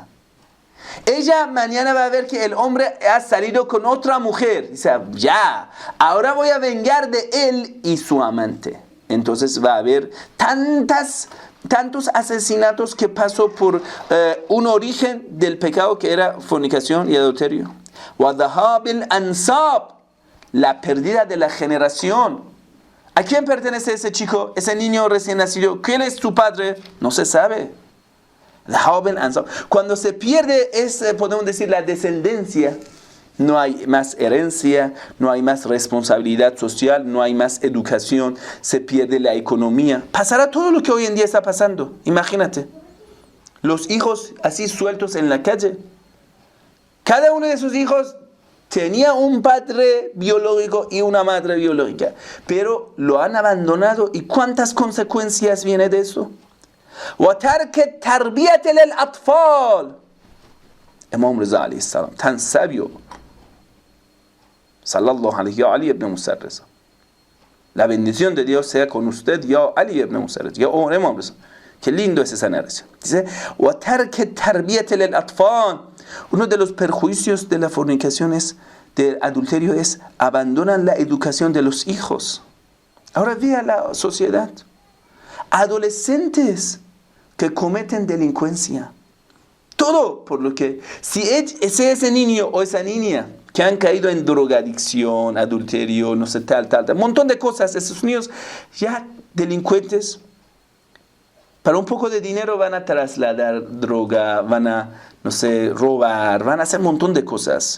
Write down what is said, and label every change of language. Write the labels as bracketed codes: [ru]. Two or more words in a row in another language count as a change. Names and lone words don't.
[es] Ella mañana va a ver que el hombre ha salido con otra mujer. Dice, ya, ahora voy a vengar de él y su amante. Entonces va a haber tantos asesinatos que pasó por un origen del pecado que era fornicación y adulterio. [ar] وَذَهَابِ الْأَنْسَابِ, [es] la pérdida de la generación. ¿A quién pertenece ese chico, ese niño recién nacido? ¿Quién es su padre? No se sabe. Cuando se pierde, podemos decir, la descendencia, no hay más herencia, no hay más responsabilidad social, no hay más educación, se pierde la economía. Pasará todo lo que hoy en día está pasando. Imagínate, los hijos así sueltos en la calle. Cada uno de sus hijos tenía un padre biológico y una madre biológica, pero lo han abandonado. ¿Y cuántas consecuencias viene de eso? [ar] وَتَرْكَ تَرْبِيَةَ لِلْأَطْفَالِ. [es] Imam Rizá [ar] عليه السلام, [es] tan sabio, [ar] صلى الله عليه وعلي بن موسى الرضا. [es] La bendición de Dios sea con usted, ya Ali ibn Musa Rizá, ya Imam Rizá. Qué lindo es esa narración. Dice, [ar] وَتَرْكَ تَرْبِيَةَ لِلْأَطْفَالِ. [es] Uno de los perjuicios de la fornicación del adulterio es abandonan la educación de los hijos. Ahora vea la sociedad. Adolescentes que cometen delincuencia. Todo por lo que, si ese niño o esa niña que han caído en drogadicción, adulterio, no sé, tal, un montón de cosas, esos niños ya delincuentes, para un poco de dinero van a trasladar droga, van a, no sé, robar, van a hacer un montón de cosas.